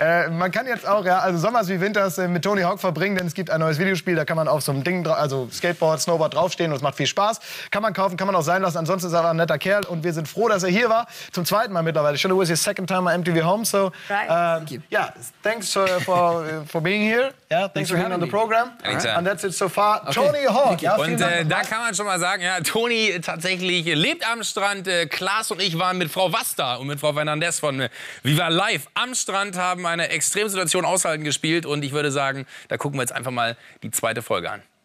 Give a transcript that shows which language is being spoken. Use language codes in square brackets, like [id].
[de] Man kann jetzt auch, also Sommers wie Winters mit Tony Hawk verbringen, denn es gibt ein neues Videospiel, da kann man auf so einem Ding, also Skateboard, Snowboard draufstehen und es macht viel Spaß. Kann man kaufen, kann man auch sein lassen. Ansonsten ist er ein netter Kerl und wir sind froh, dass er hier war. Zum zweiten Mal mittlerweile. [en] It was his second time at MTV Home, so yeah, thanks for being here. Yeah, thanks for being on the program. And that's it so far. Okay. Tony Hawk. Ja, [de] und da kann man schon mal sagen, ja, Tony tatsächlich lebt am Strand. Klaas und ich waren mit Frau Vasta und mit Frau Fernandez von Viva Live am Strand, haben eine Extremsituation aushalten gespielt. Und ich würde sagen, da gucken wir jetzt einfach mal die zweite Folge an.